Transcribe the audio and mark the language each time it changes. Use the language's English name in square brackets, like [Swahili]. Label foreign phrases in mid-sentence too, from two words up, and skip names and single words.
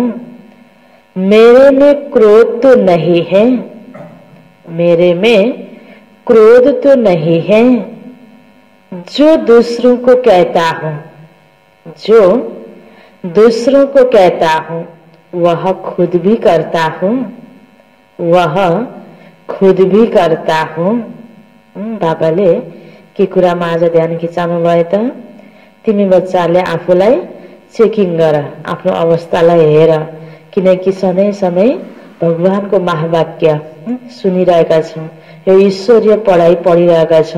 [Hindi] मेरे में क्रोध तो नहीं है, मेरे में क्रोध तो नहीं है। जो दूसरों को कहता हूं, जो दूसरों को कहता हूं वह खुद भी करता हूं, वह खुद भी करता हूं। [Nepali] बाबाले के कुरामा आज ध्यान खिचाउनु भयो त? तिमी बच्चाले आफूलाई चेकिङ गर, आफ्नो अवस्थालाई हेर, किनकि सधैँ सधैँ भगवानको महावाक्य सुनिरहेका छौं, यो ईश्वरीय पढाइ पढिरहेका छौं।